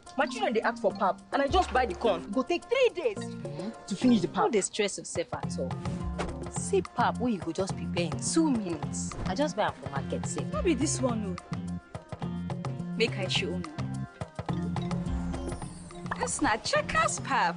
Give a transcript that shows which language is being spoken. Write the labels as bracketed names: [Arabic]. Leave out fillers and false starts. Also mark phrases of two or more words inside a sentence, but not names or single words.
[Nigerian Pidgin] My children they ask for pap, and I just buy the corn. It go take 3 days to finish the pap. No dey stress yourself at all. See pap wey you go just prepare in 2 minutes. I just buy am for market sef. No be this one o. Make I show you. This na Checkers pap.